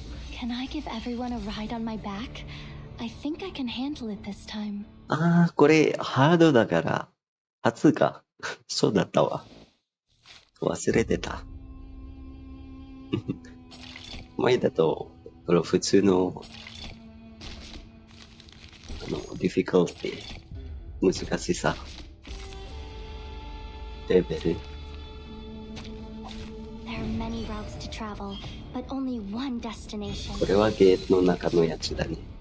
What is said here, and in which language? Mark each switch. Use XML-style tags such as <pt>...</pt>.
<en>Can I give everyone a ride on my back? I think I can handle it this time.</en> <ja>ああ、これハードだから初か。そうだったわ。忘れてた。前だとこれ普通のdifficulty 難しさレベル。</ja> <en>There are many routes to travel, but only one destination.</en> <ja>これはゲートの中のやつだね。</ja>